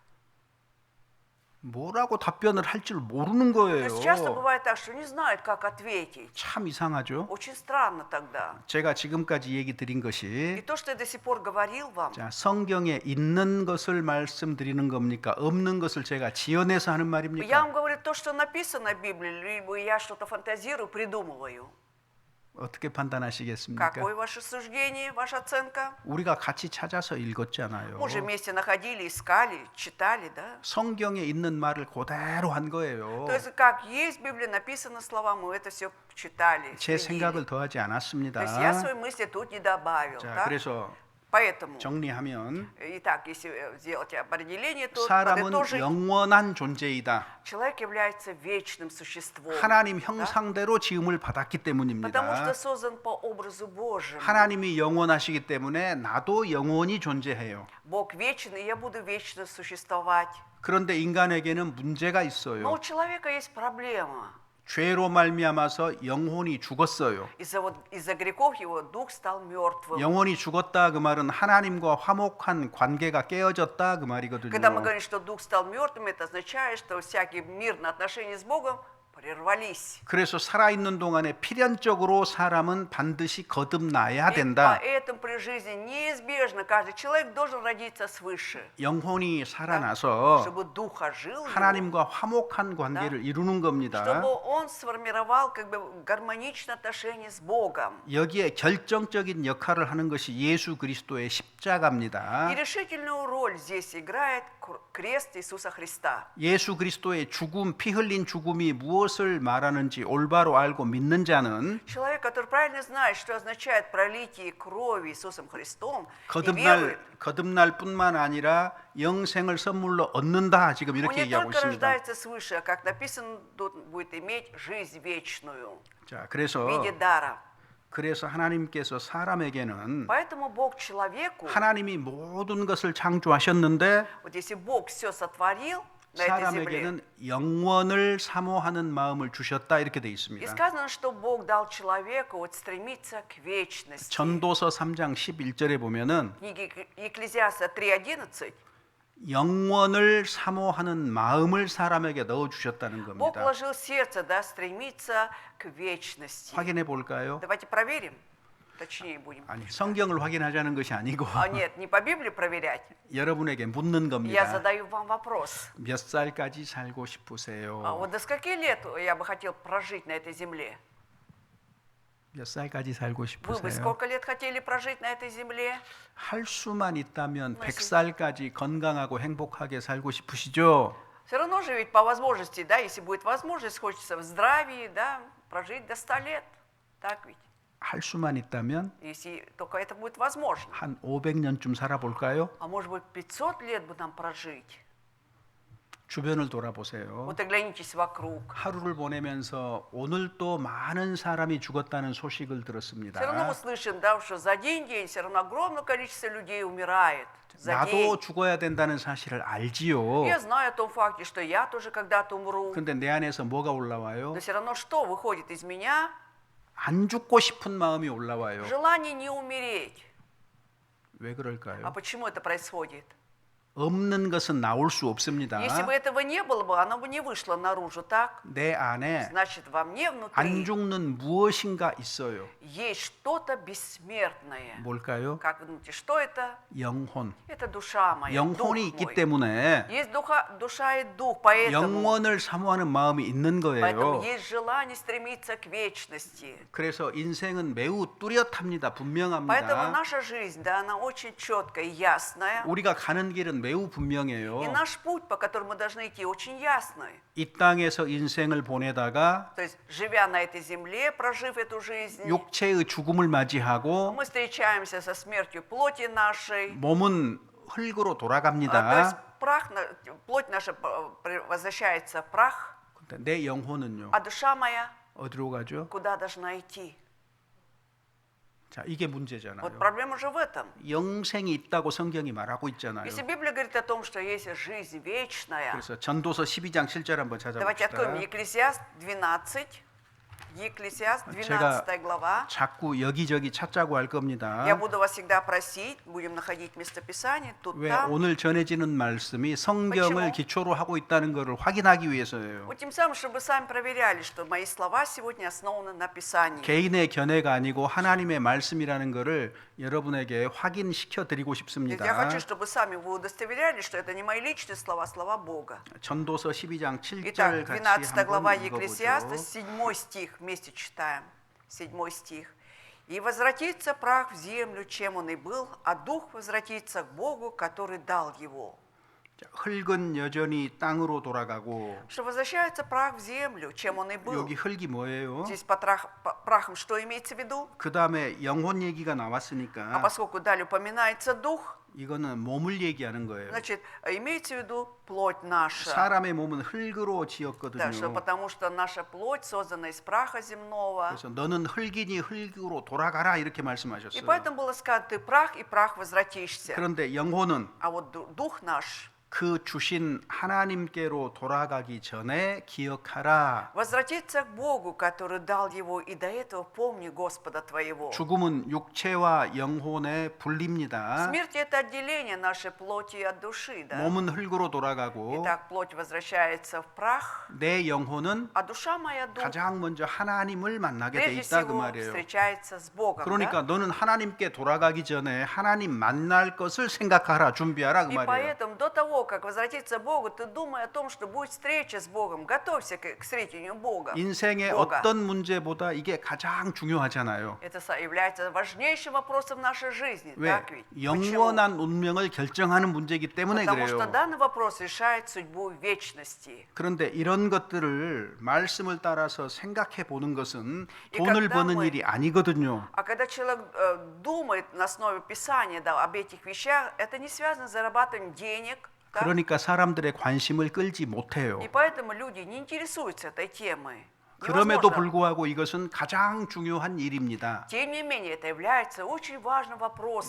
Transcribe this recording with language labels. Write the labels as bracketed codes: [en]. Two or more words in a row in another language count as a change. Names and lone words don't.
[ko] 뭐라고 답변을 할 줄 모르는 [ru] То есть часто [ko] 거예요. [ru] бывает так, что не знают, как ответить. [ko] 참 이상하죠. [ru] Очень странно тогда. [ko] 제가 지금까지 얘기 드린 [ru] И [ko] 것이 [ru] то, что я до сих пор говорил вам, [ko] 자, 성경에 있는 것을 말씀드리는 겁니까? 없는 것을 제가 지어내서 하는 [ru] я [ko] 말입니까? [ru] вам говорю то, что написано в Библии, либо я что-то фантазирую, придумываю. [ko] 어떻게 판단하시겠습니까? [ru] Какое ваше суждение, ваша оценка? [ko] 우리가 같이 찾아서 읽었잖아요. [ru] Мы же вместе находили, искали, читали, да? [ko] 성경에 있는 말을 그대로 한 거예요. [ru] То есть как есть в Библии написано слова, мы это все читали, [ko] 제 [ru] следили. [ko] 생각을 더하지 않았습니다. [ru] То есть я свои мысли тут не добавил, [ko] 자, [ru] да? [ko] 그래서 [ru] Поэтому, [ko] 정리하면 [ru] итак, если сделать определение, то [ko] 사람은 [ru] подытожить, [ko] 영원한 존재이다. [ru] человек является вечным существом, [ko] 하나님 [ru] да? [ko] 형상대로 지음을 받았기 [ru] Потому что [ko] 때문입니다. [ru] создан по образу Божьему. [ko] 하나님이 영원하시기 때문에 나도 영원히 존재해요. [ru] Бог вечен, и я буду вечно существовать. [ko] 그런데 인간에게는 문제가 [ru] Но [ko] 있어요. [ru] у человека есть проблема. [ko] 죄로 말미암아서 영혼이 죽었어요. [ru] Из-за грехов его дух стал мертвым. [ko] 영혼이 죽었다 그 말은 하나님과 화목한 관계가 깨어졌다 그 [ru] Когда мы [ko] 말이거든요. [ru] говорим, что дух стал мертвым, это означает, что всякие мирные отношения с Богом прервались. [ko] 그래서 살아있는 동안에 필연적으로 사람은 반드시 거듭나야 [ru] И [ko] 된다. [ru] поэтому при жизни неизбежно каждый человек должен родиться свыше, [ko] 영혼이 살아나서 [ru] чтобы дух ожил, его, [ko] 하나님과 화목한 관계를 이루는 겁니다. [ru] чтобы он сформировал как бы гармоничные отношения с Богом. [ko] 여기에 결정적인 역할을 하는 것이 예수 그리스도의 십자가입니다. [ru] И решительную роль здесь играет крест Иисуса Христа. [ko] 예수 그리스도의 죽음, 피 흘린 죽음이 무엇을 말하는지 올바로 알고 믿는 자는 [ru] Человек, который правильно знает, что означает пролитие крови Иисусом Христом, и верует, [ko] 거듭날 뿐만 아니라 영생을 선물로 얻는다. 지금 [ru] он [ko] 이렇게 [ru] не [ko] 얘기하고 [ru] только [ko] 있습니다. [ru] рождается свыше, а как написано, тут будет иметь жизнь вечную [ko] 자, [ru] в [ko] 그래서 [ru] виде дара. [ko] 하나님께서 사람에게는 [ru] Поэтому Бог человеку, [ko] 하나님이 모든 것을 창조하셨는데 [ru] вот если Бог все сотворил на этой земле, [ko] 사람에게는 영원을 사모하는 마음을 주셨다 이렇게 돼 [ru] и [ko] 있습니다. [ru] сказано, что Бог дал человеку вот стремиться к вечности. [ko] 전도서 3장 11절에 보면은 [ru] В книге Екклезиаста 3:11 [ko] 영원을 사모하는 마음을 사람에게 넣어 주셨다는 [ru] Бог [ko] 겁니다. [ru] вложил сердце, да, стремиться к вечности. [ko] 확인해 볼까요? [ru] Давайте проверим, точнее будем. [ko] 아니, 성경을 확인하자는 것이 아니고 [ru] А нет, не по Библии проверять. [ko] 여러분에게 묻는 [ru] Я [ko] 겁니다. [ru] задаю вам вопрос. [ko] 몇 살까지 살고 [ru] А [ko] 싶으세요? [ru] вот до скольки лет я бы хотел прожить на этой земле? [ko] 몇 살까지 살고 [ru] Вы бы [ko] 싶으세요? [ru] сколько лет хотели прожить на этой земле? [ko] 할 수만 있다면 뭐, 100살까지 건강하고 행복하게 살고 싶으시죠? [ru] Все равно же ведь по возможности, да, если будет возможность, хочется в здравии, да, прожить до 100 лет. Так ведь? [ko] 할 수만 있다면 [ru] Если только это будет возможно. [ko] 한 500년쯤 살아볼까요? [ru] А может быть 500 лет бы нам прожить? [ko] 주변을 돌아보세요. [ru] Вот оглянитесь вокруг. [ko] 하루를 보내면서 오늘 또 많은 사람이 죽었다는 소식을 들었습니다. [ru] Все равно мы слышим, да, что за день все равно огромное количество людей умирает. За день. [ko] 나도 죽어야 된다는 사실을 알지요. [ru] Я знаю о том факте, что я тоже когда-то умру. [ko] 근데 내 안에서 뭐가 올라와요? [ru] Но все равно что выходит из меня? [ko] 안 죽고 싶은 마음이 올라와요. [ru] Желание не умереть. [ko] 왜 [ru] А [ko] 그럴까요? [ru] почему это происходит? [ko] 없는 것은 나올 수 없습니다. [ru] Если бы этого не было бы, оно бы не вышло наружу, так? [ko] 내 안에 [ru] Значит, во мне [ko] 안 [ru] внутри [ko] 죽는 무엇인가 있어요. [ru] есть что-то бессмертное. [ko] 뭘까요? [ru] Как вы думаете, что это? [ko] 영혼. [ru] Это душа моя, дух [ko] 영혼이 있기 [ru] мой. [ko] 때문에 [ru] Есть душа и дух, поэтому [ko] 영원을 사모하는 마음이 있는 거예요. [ru] есть желание стремиться к вечности. [ko] 그래서 인생은 매우 뚜렷합니다. [ru] Поэтому [ko] 분명합니다. [ru] наша жизнь, да, она очень четкая и ясная. [ko] 우리가 가는 길은 매우 [ru] И [ko] 분명해요. [ru] наш путь, по которому мы должны идти, очень ясный. [ko] 이 땅에서 인생을 보내다가 [ru] То есть, живя на этой земле, прожив эту жизнь, [ko] 육체의 죽음을 맞이하고 [ru] мы встречаемся со смертью плоти нашей. [ko] 몸은 흙으로 [ru] То есть [ko] 돌아갑니다. [ru] плоть наша возвращается в прах, [ko] 근데 내 영혼은요. [ru] а душа моя [ko] 어디로 가죠? [ru] куда должна идти? [ko] 자, 이게 문제잖아요. [ru] Вот проблема же в этом. [ko] 영생이 있다고 성경이 말하고 있잖아요. [ru] Если Библия говорит о том, что есть жизнь вечная, [ko] 그래서 전도서 12장 7절 한번 [ru] давайте откроем [ko] 찾아봅시다. [ru] Екклезиаст 12. Екклезиаст 12 глава. [ko] 자꾸 여기저기 찾자고 할 겁니다. [ru] Я буду вас всегда просить, будем находить местописание тут, [ko] 왜 [ru] там. [ko] 오늘 전해지는 말씀이 성경을 [ru] почему? [ko] 기초로 하고 있다는 것을 확인하기 위해서예요. [ru] Вот тем самым, чтобы сами проверяли, что мои слова сегодня основаны на Писании. [ko] 개인의 견해가 아니고 하나님의 말씀이라는 것을 여러분에게 확인시켜 드리고 [ru] Я [ko] 싶습니다. [ru] хочу, чтобы сами вы удостоверяли, что это не мои личные слова, слова Бога. [ko] 전도서 12장 7절 [ru] Итак, [ko] 같이 [ru] 12 глава [ko] 한번 [ru] Екклесиаста, [ko] 읽어보죠. [ru] 7 стих вместе читаем. 7 стих. «И возвратится прах в землю, чем он и был, а дух возвратится к Богу, который дал его». [ko] 자, 흙은 여전히 땅으로 돌아가고 [ru] Что возвращается прах в землю, чем он и был. [ko] 여기 흙이 뭐예요? [ru] Здесь под прахом что имеется в виду? [ko] 그 다음에 영혼 얘기가 [ru] А [ko] 나왔으니까 [ru] поскольку далее упоминается дух, [ko] 이거는 몸을 얘기하는 거예요. [ru] значит, имеется в виду плоть наша. [ko] 사람의 몸은 흙으로 [ru] Да, что [ko] 지었거든요. [ru] потому что наша плоть создана из праха земного. [ko] 그래서 너는 흙이니 흙으로 돌아가라 이렇게 [ru] И [ko] 말씀하셨어요. [ru] поэтому было сказано, ты прах, и прах возвратишься. [ko] 그런데 영혼은 [ru] А вот дух наш [ko] 그 주신 하나님께로 돌아가기 전에 기억하라. [ru] возвратится к Богу, который дал его, и до этого помни Господа твоего. [ko] 죽음은 육체와 영혼의 분리입니다. [ru] Смерть – это отделение нашей плоти от души. Да? [ko] 몸은 흙으로 돌아가고 [ru] Итак, плоть возвращается в прах, [ko] 내 영혼은 [ru] а душа моя, дух, [ko] 가장 먼저 하나님을 만나게 돼 [ru] прежде [ko] 있다 그 [ru] всего [ko] 말이에요. [ru] встречается с Богом. [ko] 그러니까 [ru] Да? [ko] 너는 하나님께 돌아가기 전에 하나님 만날 것을 생각하라, 준비하라 그 [ru] И [ko] 말이에요. [ru] поэтому до того, как возвратиться к Богу, ты думай о том, что будет встреча с Богом. Готовься к встретению Бога. [ko] 인생의 [ru] Бога. [ko] 어떤 문제보다 이게 가장 중요하잖아요. [ru] Это является важнейшим вопросом в нашей жизни. [ko] 왜? [ru] Так ведь? Почему? [ko] 영원한 운명을 결정하는 문제이기 때문에 [ru] Потому что [ko] 그래요. [ru] данный вопрос решает судьбу вечности. [ko] 그런데 이런 것들을 말씀을 따라서 생각해 보는 것은 이 돈을 [ru] когда [ko] 버는 [ru] мы- [ko] 일이 아니거든요. [ru] А когда человек думает на основе Писания, да, об этих вещах, это не связано с зарабатыванием денег. Да? [ko] 그러니까 사람들의 관심을 끌지 못해요. [ru] И поэтому люди не интересуются этой темой. [ko] 그럼에도 [ru] Невозможно. [ko] 불구하고 이것은 가장 중요한 일입니다. [ru] Тем не менее, это является очень важным вопросом.